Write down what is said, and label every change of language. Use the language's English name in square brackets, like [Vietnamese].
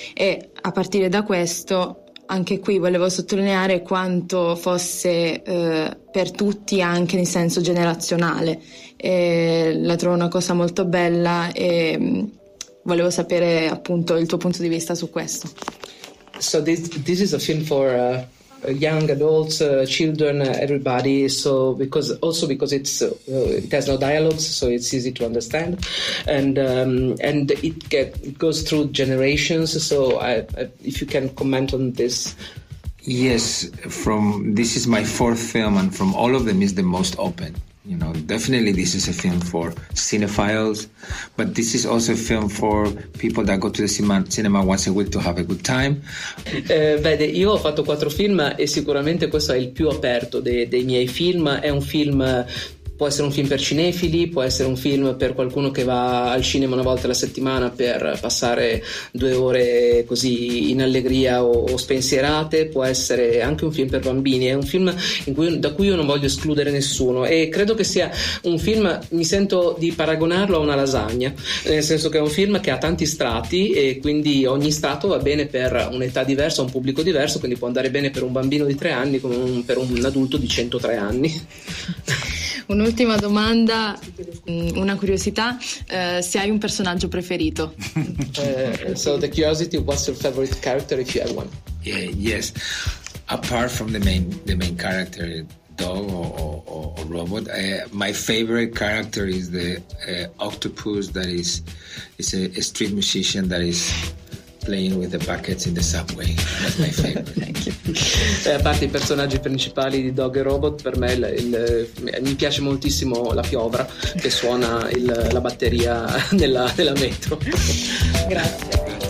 [Italian] E a partire da questo, anche qui volevo sottolineare quanto fosse per tutti, anche in senso generazionale. La trovo una cosa molto bella e volevo sapere appunto il tuo punto di vista su questo. [English] So this is a film for young adults, children, everybody. So because it's it has no dialogues, so it's easy to understand, and it goes through generations. So if you can comment on this. Yes, this is my fourth film, and from all of them is the most open. You know, definitely this is a film for cinephiles, but this is also a film for people that go to the cinema once a week to have a good time. [Italian] Vede, io ho fatto quattro film e sicuramente questo è il più aperto dei miei film. È un film, può essere un film per cinefili, può essere un film per qualcuno che va al cinema una volta alla settimana per passare due ore così in allegria o spensierate, può essere anche un film per bambini. È un film da cui io non voglio escludere nessuno, e credo che sia un film, mi sento di paragonarlo a una lasagna, nel senso che è un film che ha tanti strati e quindi ogni strato va bene per un'età diversa, un pubblico diverso, quindi può andare bene per un bambino di 3 anni come per un adulto di 103 anni. Un'ultima domanda, una curiosità, se hai un personaggio preferito. [English] So the curiosity, what's your favorite character if you have one? Yeah, yes. Apart from the main character, Dog or Robot, my favorite character is the octopus that is a street musician that is playing with the buckets in the subway. That's my favorite. Thank you. [Italian] A parte i personaggi principali di Dog e Robot, per me mi piace moltissimo la piovra che suona la batteria della metro. Grazie.